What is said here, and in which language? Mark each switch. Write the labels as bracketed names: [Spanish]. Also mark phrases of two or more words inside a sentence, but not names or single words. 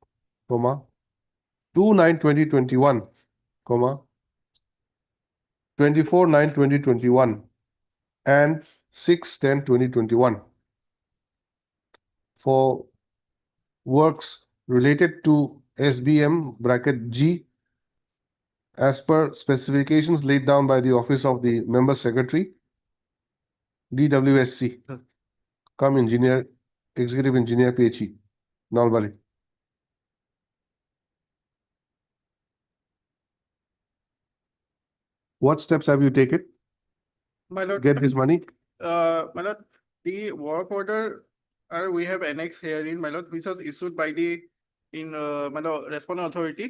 [English] 2/9/2021, 24/9/2021, and 6/10/2021 for works related to SBM bracket G as per specifications laid down by the Office of the Member Secretary, DWSC, come engineer, executive engineer, PHE, Nalbari. What steps have you taken? My lord, Get this money? my lord, the work order, we have annexed here in my lord, which was issued by the my lord, respondent authority.